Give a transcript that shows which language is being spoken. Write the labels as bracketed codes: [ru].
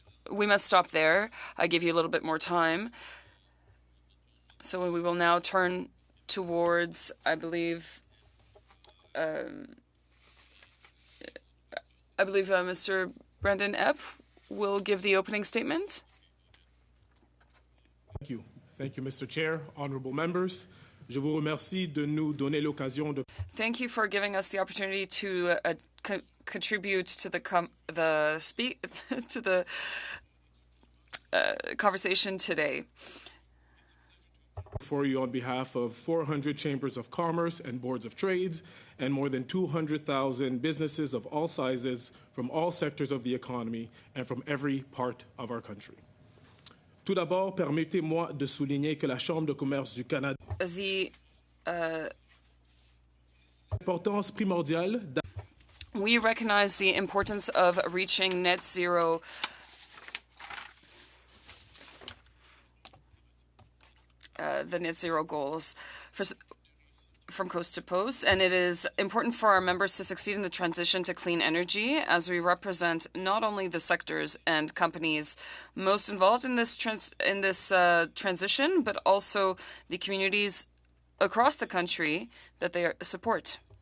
[en] We must stop there. I give you a little bit more time. So we will now turn towards, I believe Mr. Brendan Epp will give the opening statement. Thank you. Thank you, Mr. Chair, honorable members. [fr] Je vous remercie de nous donner l'occasion de... [en] Thank you for giving us the opportunity to contribute to the conversation today. For you on behalf of 400 chambers of commerce and boards of trades and more than 200,000 businesses of all sizes from all sectors of the economy and from every part of our country. [fr] Tout d'abord, permettez-moi de souligner que la Chambre de commerce du Canada importance primordiale. [en] We recognize the importance of reaching net zero the net zero goals from coast to coast, and it is important for our members to succeed in the transition to clean energy, as we represent not only the sectors and companies most involved in this transition, but also the communities across the country that they support.